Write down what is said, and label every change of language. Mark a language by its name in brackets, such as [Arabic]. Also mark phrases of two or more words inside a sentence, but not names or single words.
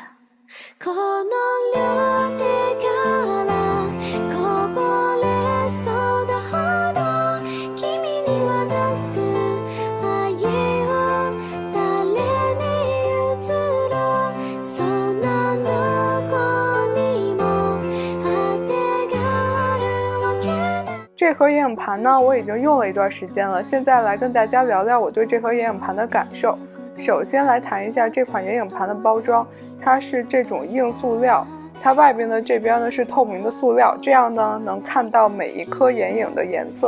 [Japanese] この両手からこぼれそうだほど君に渡す愛を誰に譲ろう。そんなどこにも当てがあるわけない。 [Chinese] 这盒眼影盘呢，我已经用了一段时间了，现在来跟大家聊聊我对这盒眼影盘的感受。首先来谈一下这款眼影盘的包装，它是这种硬塑料，它外边的这边呢是透明的塑料，这样呢能看到每一颗眼影的颜色。